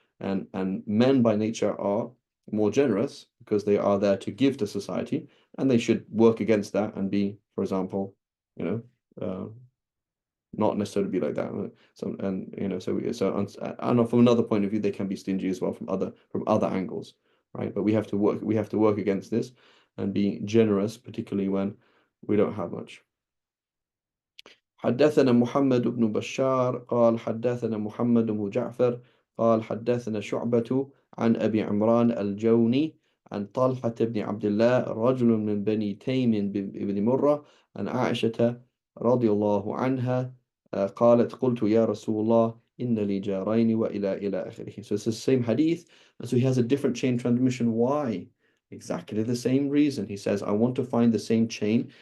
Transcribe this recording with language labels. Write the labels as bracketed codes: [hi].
[en] And men by nature are more generous because they are there to give to society, and they should work against that and be, for example, not necessarily be like that. So and from another point of view, they can be stingy as well from other angles, right? But we have to work against this and be generous, particularly when we don't have much. [ar] حدثنا محمد بن بشار قال حدثنا محمد بن جعفر قال حدثنا شعبة عن أبي عمران الجوني عن طلحة بن عبد الله رجل من بني تيم بن مرة عن عائشة رضي الله عنها قالت قلت يا رسول الله إن لي جارين إلى آخره. [en] So it's the same hadith, and so he has a different chain transmission. Why? Exactly the same reason. He says, I want to find the same chain.